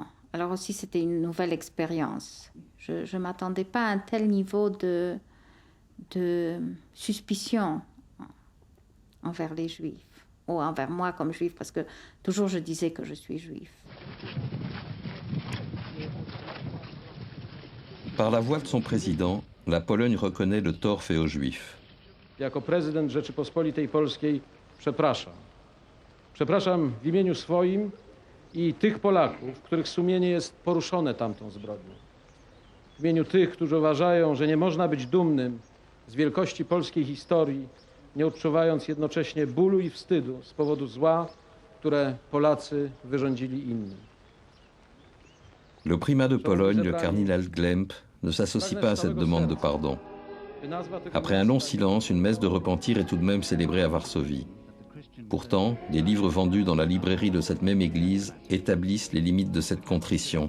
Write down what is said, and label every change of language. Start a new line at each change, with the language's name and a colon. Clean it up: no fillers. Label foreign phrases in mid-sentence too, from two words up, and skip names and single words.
French: Alors aussi, c'était une nouvelle expérience. Je ne m'attendais pas à un tel niveau de suspicion envers les Juifs, ou envers moi comme Juif, parce que toujours je disais que je suis Juif. Par la voix de son président, la Pologne reconnaît le tort fait aux Juifs.
Polish: Jako prezydent Rzeczypospolitej Polskiej przepraszam. Przepraszam w imieniu swoim i tych Polaków, których sumienie jest poruszone tamtą zbrodnią. W imieniu tych, którzy uważają, że nie można być dumnym z wielkości polskiej historii, nie odczuwając jednocześnie bólu i wstydu z powodu zła, które Polacy wyrządzili innym.
French: Le primat de Pologne, le cardinal Glemp, ne s'associe pas à cette demande de pardon. Après un long silence, une messe de repentir est tout de même célébrée à Varsovie. Pourtant, des livres vendus dans la librairie de cette même église établissent les limites de cette contrition.